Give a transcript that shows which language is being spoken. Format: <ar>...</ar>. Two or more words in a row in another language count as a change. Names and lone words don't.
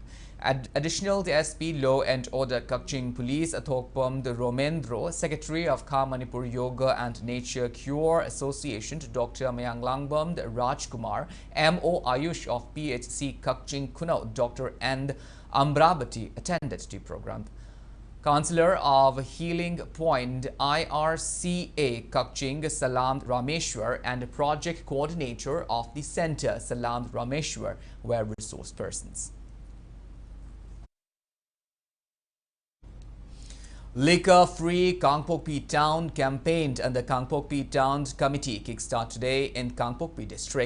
<en>Additional to SP Law and Order Kakching Police Athokpam the Romendro, Secretary of Manipur Yoga and Nature Cure Association, Dr. Mayang Langbam Rajkumar, MO Ayush of PHC Kakching Kunau, Dr. N. Ambrabati attended the program. Councillor of Healing Point IRCA Kakching Salam Rameshwar and Project Coordinator of the Centre Salam Rameshwar were resource persons. Liquor-free Kangpokpi Town campaign and the Kangpokpi Town Committee kickstart today in Kangpokpi district.</en>